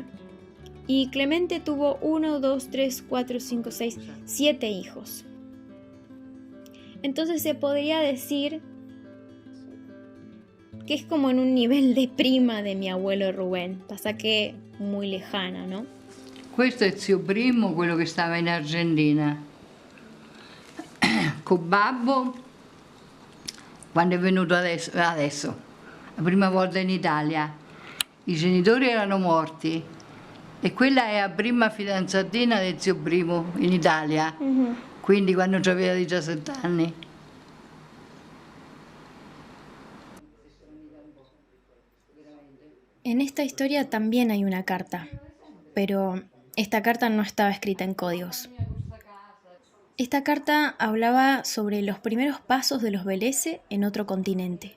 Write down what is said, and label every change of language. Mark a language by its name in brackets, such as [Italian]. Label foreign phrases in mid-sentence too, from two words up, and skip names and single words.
[Spanish] Y Clemente tuvo 1, 2, 3, 4, 5, 6, 7 hijos. Entonces se podría decir que es como en un nivel de prima de mi abuelo Rubén. Pasa que muy lejana, ¿no? [Italian] Questo è zio Primo, quello che stava in Argentina. Con babbo, quando è venuto adesso, la prima volta in Italia, i genitori erano morti e quella è la prima fidanzatina del zio Primo in Italia, quindi quando aveva 17 anni. [Spanish] En esta historia también hay una carta, pero esta carta no estaba escrita en códigos. Esta carta hablaba sobre los primeros pasos de los Bellezze en otro continente.